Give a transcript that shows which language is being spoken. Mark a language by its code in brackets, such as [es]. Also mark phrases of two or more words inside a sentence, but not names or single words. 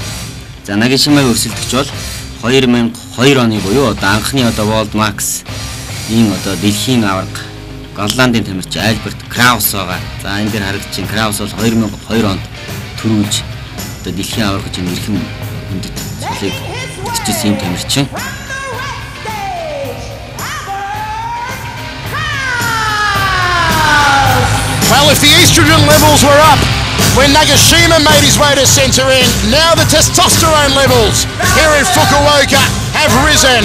[mn] За Нагашимаг өрсөлдөгч бол 2002 оны буюу одоо анхны одоо World Max ийм одоо дэлхийн аварга Голландын тамирчин Альберт Краус байгаа. За энэ дээр харагдаж байна. Краус бол 2002 онд төрүүлж одоо дэлхийн аварга хэмжээний эрхэм хүндэт цолыг бичсэн юм тамирчин. [en] Well, if the estrogen levels were up when Nagashima made his way to centre in, now the testosterone levels here in Fukuoka have risen.